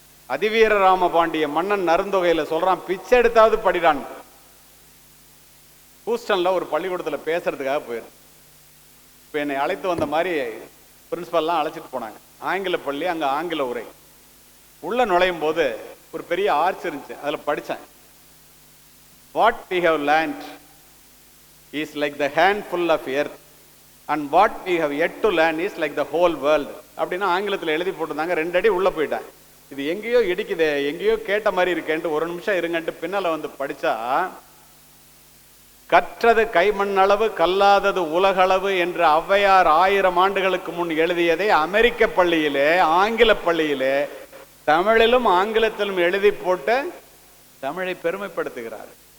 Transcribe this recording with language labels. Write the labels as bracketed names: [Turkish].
[Tamil] அதிவீர ராமபாண்டிய மன்னன் நருந்தொகையில சொல்றான், பிச்சை எடுத்தாவது படிடான். ஹூஸ்டன்ல ஒரு பள்ளிக்கூடத்துல பேசுறதுக்காக போயிரு. இப்ப என்னை அழைத்து வந்த மாதிரி பிரின்சிபல்லாம் அழைச்சிட்டு போனாங்க. ஆங்கில பள்ளி, அங்க ஆங்கில உரை. உள்ள நுழையும் போது ஒரு பெரிய ஆர்ச் இருந்துச்சு, அதுல படிச்சேன். [English] what we have learned is like the handful of earth and what we have yet to learn is like the whole world [Tamil] அப்படின்னு ஆங்கிலத்தில் எழுதி போட்டிருந்தாங்க. 2 அடி உள்ள போயிட்டேன். இது எங்கேயோ இடிக்குதே, எங்கேயோ கேட்ட மாதிரி இருக்கேன்ட்டு ஒரு நிமிஷம் இருங்கன்ட்டு பின்னால வந்து படிச்சா, கற்றது கைமண்ணளவு கல்லாதது உலகளவு என்று ஔவையார் 1000 ஆண்டுகளுக்கு முன் எழுதியதை அமெரிக்க பள்ளியிலே, ஆங்கில பள்ளியிலே தமிழிலும் ஆங்கிலத்திலும் எழுதி போட்டு தமிழை பெருமைப்படுத்துகிறார்.